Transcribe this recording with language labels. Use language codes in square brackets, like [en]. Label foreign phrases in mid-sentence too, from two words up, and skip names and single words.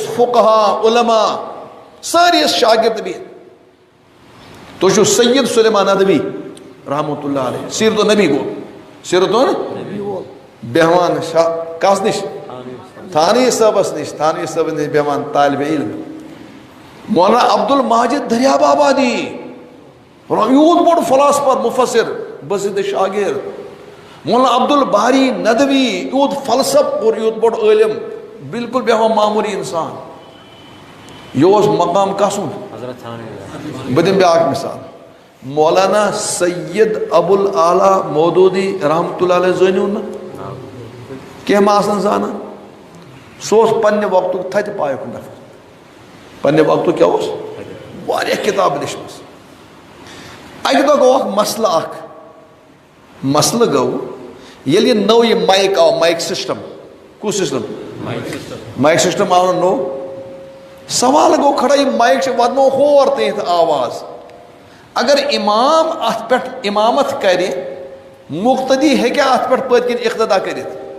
[ks] فقہا علما سٲری ٲسۍ شاگرد بِہِتھ تُہۍ چھِو سید سلیمان ندوی [ar] رحمتہ اللہ علیہ [ks] سیرت النبی گوٚو سیرت النبی بیٚہوان کس نِش تھانوی صٲبس نِش تھانوی صٲبس نِش بیٚہوان طالبہِ علم مولانا عبد الماجد دریاب آبادی یوٗت بوٚڑ فلاسفر مُفسر بہٕ ٲسٕس شاگرد مولانا عبد الباری ندوی یوت فلسف اور یوت بوڑ عالم بالکل بیہوان معمولی انسان یہ مقام کسن بہ دم بیاکھ مثال مولانا سید ابو الاعلیٰ مودودی [ar] رحمۃ اللہ علیہ [ks] زٲنِو نہ کینٛہہ ما آسان زانان سہ پنہ وقتک تھتہِ پایُک نفر پنہ وقتک کیا واریاہ کتاب لیچھمٕژ اکہ دۄہ گوٚو اکھ مسلہٕ اکھ مسلہٕ گوٚو ییٚلہِ یہِ نوٚو یہِ مایک آو مایک سسٹم کُس سسٹم مایک سسٹم آو نہٕ نوٚو سوال گوٚو کھڑا یہِ مایک چھِ واتنو ہور تانۍ آواز اگر امام اتھ پٮ۪ٹھ امامت کرِ مقتدی ہیٚکیٛاہ اتھ پٮ۪ٹھ پٔتۍ کِنۍ اقتدا کٔرِتھ